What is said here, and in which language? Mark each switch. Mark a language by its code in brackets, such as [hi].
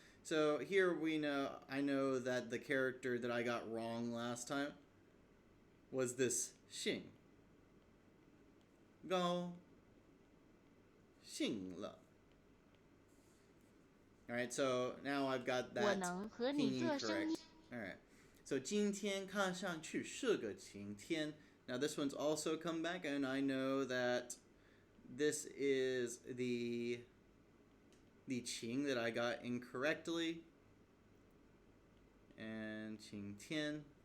[en] So here I know that the character that I got wrong last time was this 兴. [zh] 高兴了. [en] Alright, so now I've got that pinyin correct. Alright, so [zh] 今天看上去是个晴天. [en] Now this one's also come back, and I know that this is the qing that I got incorrectly. And [zh] 晴天.